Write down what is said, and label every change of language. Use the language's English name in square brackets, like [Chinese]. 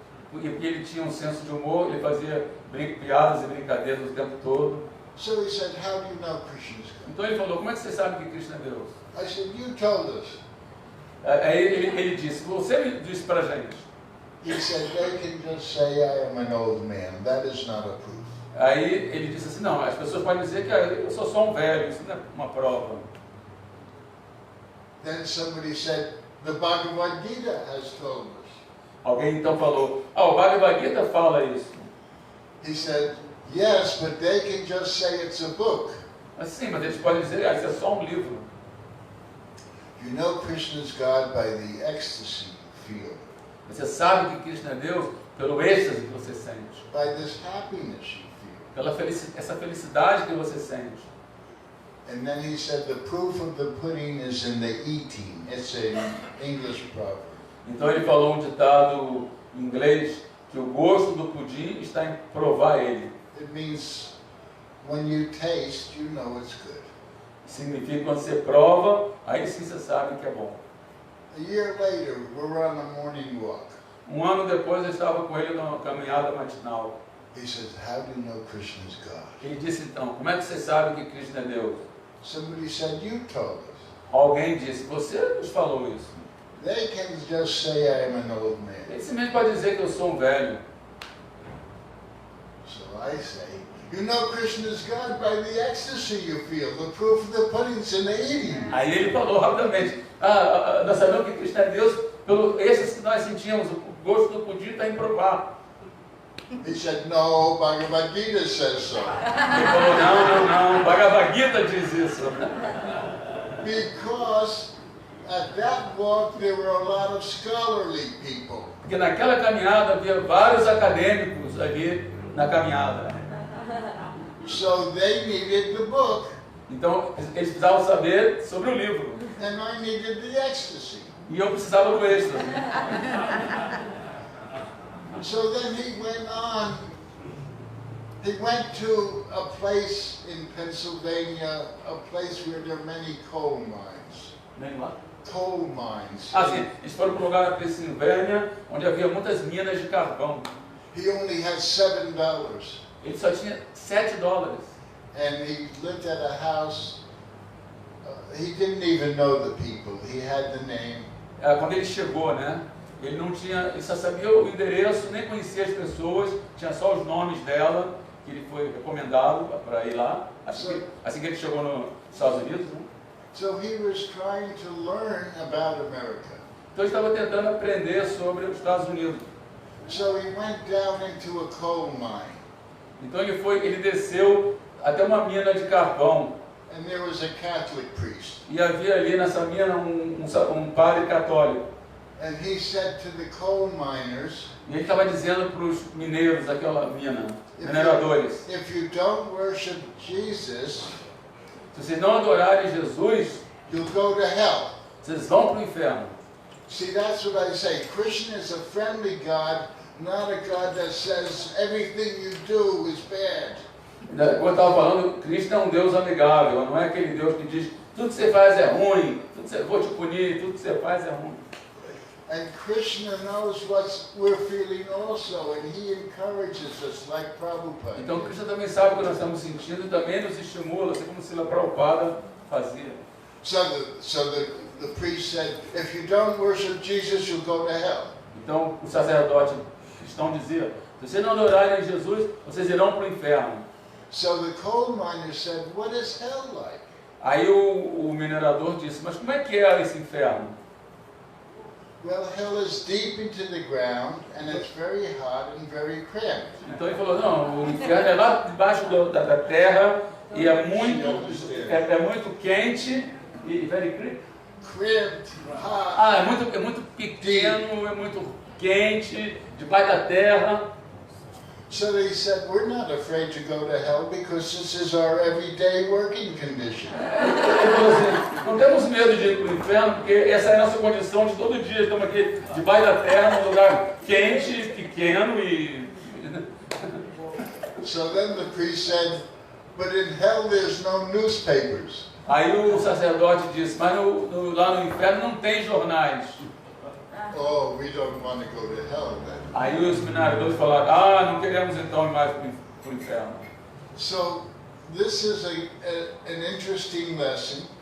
[Portuguese] Porque ele tinha um senso de humor, ele fazia piadas e brincadeiras o tempo todo. [English] So he said, how do you know Krishna's God? [Portuguese] Então ele falou: como é que você sabe que Krishna é Deus? [English] I said, you told us. [Portuguese] Aí ele disse: você me disse para a gente. [English] He said, they can just say I am an old man. That is not a proof. [Portuguese] Aí ele disse assim: não, as pessoas podem dizer que eu sou só um velho, isso não é uma prova. [English] Then somebody said, the Bhagavad Gita has told us. [Portuguese] Alguém então falou: o Bhagavad Gita fala isso. [English] He said, yes, but they can just say it's a book. [Portuguese] Mas sim, mas eles podem dizer: isso é só um livro. [English] You know Krishna's God by the ecstasy you feel, [Portuguese] Você sabe que Krishna é Deus pelo êxtase que você sente, [English] by this happiness you feel. [Portuguese] pela essa felicidade que você sente. [English] And then he said the proof of the pudding is in the eating. It's an English proverb. [Portuguese] Então ele falou um ditado em inglês que o gosto do pudim está em provar ele. [English] It means when you taste, you know it's good. [Portuguese] Significa que quando você prova, aí sim você sabe que é bom. [English] A year later, we're on a morning walk. [Portuguese] Um ano depois eu estava com ele numa caminhada matinal. [English] He says, how do you know Krishna's God? [Portuguese] Ele disse então: como é que você sabe que Krishna é Deus? [English] Somebody said, you told us. [Portuguese] Alguém disse: você nos falou isso. [English] They can just say I am an old man. [Portuguese] Ele simplesmente pode dizer que eu sou um velho. [English] So I say, you know Krishna is God by the ecstasy you feel, the proof of the pudding's in the eating. [Portuguese] Aí ele falou rapidamente, nós sabemos que Cristo é Deus pelo esses que nós sentimos, o gosto do pudim está em provar. [English] He said, no, Bhagavad Gita says so. [Portuguese] Ele falou, não, Bhagavad Gita diz isso. [English] Because at that walk there were a lot of scholarly people. [Portuguese] Porque naquela caminhada havia vários acadêmicos ali na caminhada. [English] So they needed the book, [Portuguese] Então eles precisavam saber sobre o livro. [English] and I needed the ecstasy. [Portuguese] E eu precisava do êxtase. [English] So then he went on. He went to a place in Pennsylvania, a place where there are many coal mines. [Portuguese] Nem lá. [English] Coal mines. [Portuguese] Sim, eles foram para um lugar na Pensilvânia, onde havia muitas minas de carvão. [English] He only had $7. [Portuguese] Ele só tinha $7. [English] And he lived at a house. He didn't even know the people. He had the name. [Portuguese] Quando ele chegou, né? Ele só sabia o endereço, nem conhecia as pessoas, tinha só os nomes dela, que ele foi recomendado para ir lá, assim que ele chegou nos Estados Unidos, né? [English] So he was trying to learn about America. [Portuguese] Então ele estava tentando aprender sobre os Estados Unidos. [English] So he went down into a coal mine. [Portuguese] Então ele desceu até uma mina de carvão. [English] And there was a Catholic priest. [Portuguese] E havia ali nessa mina um padre católico. [English] And he said to the coal miners, [Portuguese] E ele estava dizendo para os mineiros daquela mina, mineradores, [English] if you don't worship Jesus, [Portuguese] se vocês não adorarem Jesus, [English] you'll go to hell. [Portuguese] vocês vão para o inferno. [English] See, that's what I say. Krishna is a friendly God, not a God that says everything you do is bad. [Portuguese] Como eu estava falando, Cristo é um Deus amigável, não é aquele Deus que diz, tudo que você faz é ruim, vou te punir, tudo que você faz é ruim. [English] And Krishna knows what we're feeling also, and he encourages us like Prabhupada. [Portuguese] Então Cristo também sabe o que nós estamos sentindo e também nos estimula, assim como Srila Prabhupada fazia. [English] So the priest said, if you don't worship Jesus, you'll go to hell. [Portuguese] Então o sacerdote cristão dizia, se vocês não adorarem Jesus, vocês irão para o inferno. [English] So the coal miner said, what is hell like? [Portuguese] Aí o minerador disse, mas como é que é esse inferno? [English] Well, hell is deep into the ground, and it's very hot and very cramped. [Portuguese] Então ele falou, não, o inferno é lá debaixo da terra e é muito quente e [English] very Cramped, hot. [Portuguese] é muito pequeno, é muito quente, debaixo da terra. [English] So they said, we're not afraid to go to hell because this is our everyday working condition. [Portuguese] Ele falou assim, não temos medo de ir para o inferno, porque essa é a nossa condição de todo dia. Estamos aqui debaixo da terra, num lugar quente, pequeno e... [English] So then the priest said, but in hell there's no newspapers. [Portuguese] Aí o sacerdote disse, mas lá no inferno não tem jornais. [English] Oh, we don't want to go to hell then. [Portuguese] Aí os mineradores falaram, não queremos então ir mais para o inferno. [English] So this is an interesting lesson.